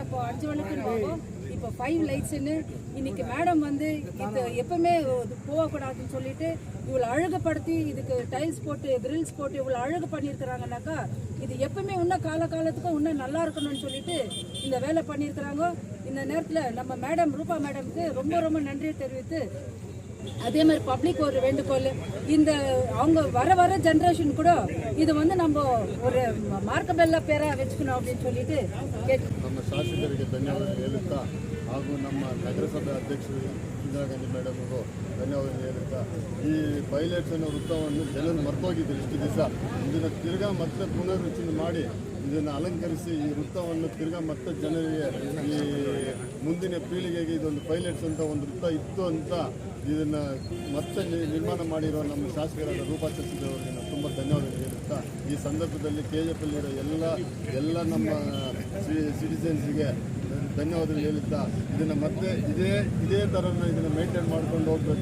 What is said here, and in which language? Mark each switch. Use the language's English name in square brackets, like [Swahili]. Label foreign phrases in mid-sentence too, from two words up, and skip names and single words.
[Tamil] அப்போ 5 வழக்குன்னு வரும், இப்போ 5 லைட்ஸுன்னு. இன்னைக்கு மேடம் வந்து இது எப்பவுமே போகக்கூடாதுன்னு சொல்லிட்டு இவ்வளோ அழகுப்படுத்தி இதுக்கு டைல்ஸ் போட்டு கிரில்ஸ் போட்டு இவ்வளோ அழகு பண்ணியிருக்கிறாங்கனாக்கா இது எப்பவுமே இன்னும் காலத்துக்கும் இன்னும் நல்லா இருக்கணும்னு சொல்லிட்டு இந்த வேலை பண்ணியிருக்கிறாங்க. இந்த நேரத்தில் நம்ம மேடம் ரூபா மேடம்க்கு ரொம்ப ரொம்ப நன்றி தெரிவித்து, அதே மாதிரி பப்ளிக் ஒரு வேண்டுகோள், இந்த அவங்க வர ஜென்ரேஷன் கூட இது வந்து நம்ம ஒரு ಮಾರ್ಕಬೆಲ್ಲ பேரை வச்சுக்கணும் அப்படின்னு சொல்லிட்டு [Kannada] ನಮ್ಮ ಶಾಸಕರಿಗೆ ಧನ್ಯವಾದ ಹೇಳುತ್ತಾ ಹಾಗೂ ನಮ್ಮ ನಗರಸಭೆ ಅಧ್ಯಕ್ಷರು ಇಂದಿರಾ ಗಾಂಧಿ ಮೇಡಮ್ಗೂ ಧನ್ಯವಾದ ಹೇಳುತ್ತಾ, ಈ ಪೈಲಟ್ಸ್ ಅನ್ನೋ ವೃತ್ತವನ್ನು ಜನರು ಮರ್ತೋಗಿದ್ರು ಇಷ್ಟು ದಿವಸ. ಇದನ್ನು ತಿರ್ಗಾ ಮತ್ತೆ ಪುನರ್ರಚನೆ ಮಾಡಿ ಇದನ್ನು ಅಲಂಕರಿಸಿ ಈ ವೃತ್ತವನ್ನು ತಿರ್ಗಾ ಮತ್ತೆ ಜನರಿಗೆ ಈ ಮುಂದಿನ ಪೀಳಿಗೆಗೆ ಇದೊಂದು ಪೈಲಟ್ಸ್ ಅಂತ ಒಂದು ವೃತ್ತ ಇತ್ತು ಅಂತ ಇದನ್ನು ಮತ್ತೆ ನಿರ್ಮಾಣ ಮಾಡಿರೋ ನಮ್ಮ ಶಾಸಕರಾದ ರೂಪಾ ಚರ್ಚಿದವರಿಗೆ ನಾನು ತುಂಬ ಧನ್ಯವಾದ ಹೇಳುತ್ತಾ, ಈ ಸಂದರ್ಭದಲ್ಲಿ KJPಯಲ್ಲಿರೋ ಎಲ್ಲ ನಮ್ಮ ಸಿಟಿಸನ್ಸ್ಗೆ ಧನ್ಯವಾದಗಳು ಹೇಳುತ್ತಾ, ಇದನ್ನು ಮತ್ತೆ ಇದೇ ಥರನ ಇದನ್ನು ಮೇಂಟೈನ್ ಮಾಡ್ಕೊಂಡು ಹೋಗಬೇಕು.